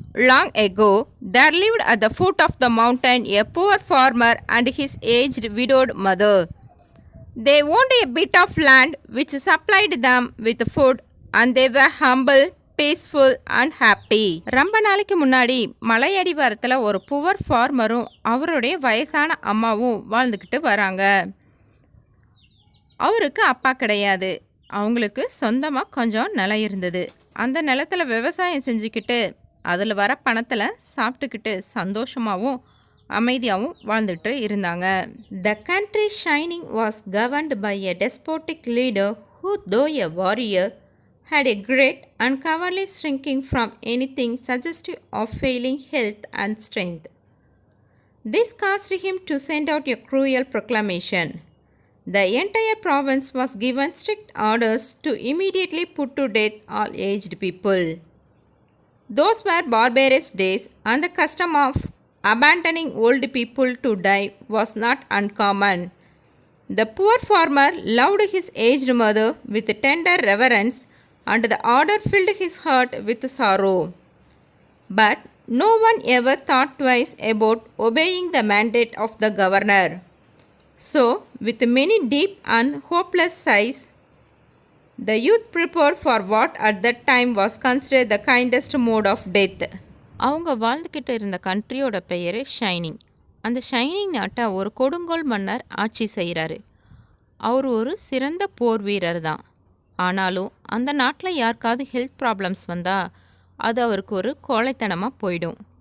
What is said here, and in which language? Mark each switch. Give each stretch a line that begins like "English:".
English: Long ago, there lived at the foot of the mountain a poor farmer and his aged widowed mother. They owned a bit of land which supplied them with food, and they were humble, peaceful and happy.
Tamil: ரொம்ப நாளைக்கு முன்னாடி மலையடிவாரத்தில் ஒரு poor ஃபார்மரும் அவருடைய வயசான அம்மாவும் வாழ்ந்துக்கிட்டு வராங்க. அவருக்கு அப்பா கிடையாது. அவங்களுக்கு சொந்தமாக கொஞ்சம் நிலம் இருந்தது. அந்த நிலத்தில் விவசாயம் செஞ்சுக்கிட்டு அதில் வர பணத்தில் சாப்பிட்டுக்கிட்டு சந்தோஷமாகவும் அமைதியாகவும் வாழ்ந்துட்டு இருந்தாங்க.
English: The country shining was governed by a despotic leader who, though a warrior, had a great and cowardly shrinking from anything suggestive of failing health and strength. This caused him to send out a cruel proclamation. The entire province was given strict orders to immediately put to death all aged people. Those were barbarous days, and the custom of abandoning old people to die was not uncommon. The poor farmer loved his aged mother with tender reverence, and the order filled his heart with sorrow. But no one ever thought twice about obeying the mandate of the governor. So, with many deep and hopeless sighs, the youth prepared for what at that time was considered the kindest mode of death.
Tamil: அவங்க வாழ்ந்துக்கிட்டு இருந்த கண்ட்ரியோட பெயர் shining. அந்த shining நாட்டை ஒரு கொடுங்கோல் மன்னர் ஆட்சி செய்கிறாரு. அவர் ஒரு சிறந்த போர் வீரர் தான். ஆனாலும் அந்த நாட்டில் யாருக்காவது ஹெல்த் ப்ராப்ளம்ஸ் வந்தால் அது அவருக்கு ஒரு கோழைத்தனமாக போயிடும்.